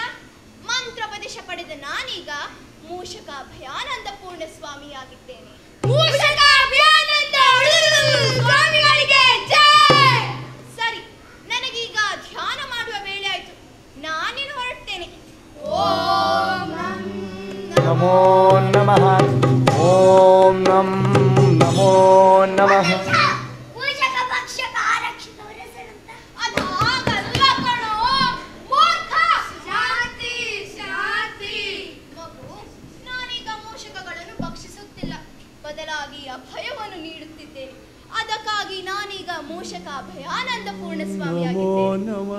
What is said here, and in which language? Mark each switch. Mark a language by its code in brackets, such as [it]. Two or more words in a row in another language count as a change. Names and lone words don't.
[kn] ಮಂತ್ರೋಪದೇಶ ಪಡೆದ ನಾನೀಗ ಮೂಷಕ ಅಭಯಾನಂದ ಪೂರ್ಣ ಸ್ವಾಮಿಯಾಗಿದ್ದೇನೆ. ಮೂಷಕ ಅಭಯಾನಂದ ಸ್ವಾಮಿಗಳಿಗೆ ಜೈ. ಸರಿ, ನನಗೀಗ ಧ್ಯಾನ ಮಾಡುವ ವೇಳೆ ಆಯ್ತು. ನಾನಿನ್ನು ಹೊರಡ್ತೇನೆ. [sa] ಓಂ ನಮೋ ನಮಃ. ಓಂ ನಮೋ ನಮಃ. [kn] ಬದಲಾಗಿ ಅಭಯವನ್ನು ನೀಡುತ್ತಿದ್ದೇನೆ. ಅದಕ್ಕಾಗಿ ನಾನೀಗ ಮೂಷಕ ಅಭಯಾನಂದ ಪೂರ್ಣ ಸ್ವಾಮಿಯಾಗಿದ್ದೇನೆ.